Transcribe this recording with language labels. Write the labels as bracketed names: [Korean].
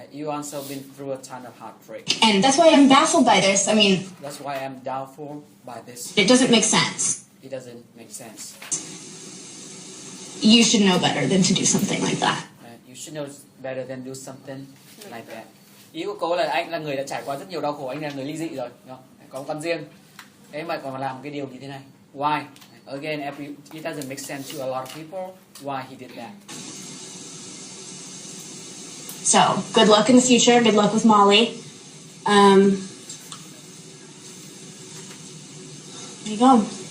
[English] You also been through a ton of heartbreak. And that's why I'm baffled by this. I mean, that's why I'm doubtful by this. It doesn't make sense. It doesn't make sense. You should know better than to do something like that. You should know better than do something like that. [Vietnamese] Ý của cô là anh là người đã trải qua rất nhiều đau khổ, anh là người ly dị rồi, có một con riêng. Thế mà còn làm cái điều như thế này. [English] Why? Again, it doesn't make sense to a lot of people why he did that. So, good luck in the future. Good luck with Molly. There you go.